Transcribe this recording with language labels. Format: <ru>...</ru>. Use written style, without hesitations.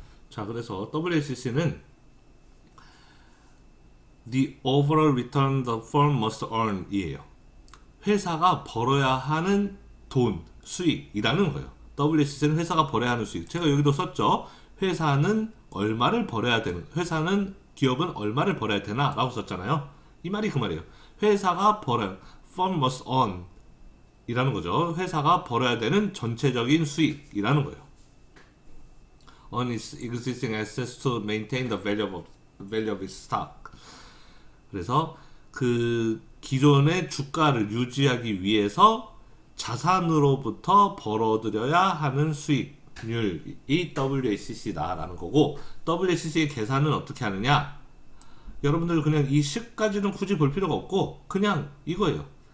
<ko>자, 그래서 WACC는</ko> <en>The overall return the firm must earn</en> <ko>이에요. 회사가 벌어야 하는 돈, 수익이라는 거예요. WACC는 회사가 벌어야 하는 수익. 제가 여기도 썼죠. 회사는 얼마를 벌어야 되는, 회사는, 기업은 얼마를 벌어야 되나? 라고 썼잖아요. 이 말이 그 말이에요. 회사가 벌어야,</ko> <en>firm must earn</en> <ko>이라는 거죠. 회사가 벌어야 되는 전체적인 수익이라는 거예요.</ko> <en>On its existing assets to maintain the value of its stock.</en> <ko>그래서 그 기존의 주가를 유지하기 위해서 자산으로부터 벌어들여야 하는 수익률이 WACC다라는 거고, WACC의 계산은 어떻게 하느냐? 여러분들 그냥 이 식까지는 굳이 볼 필요가 없고 그냥 이거예요.</ko>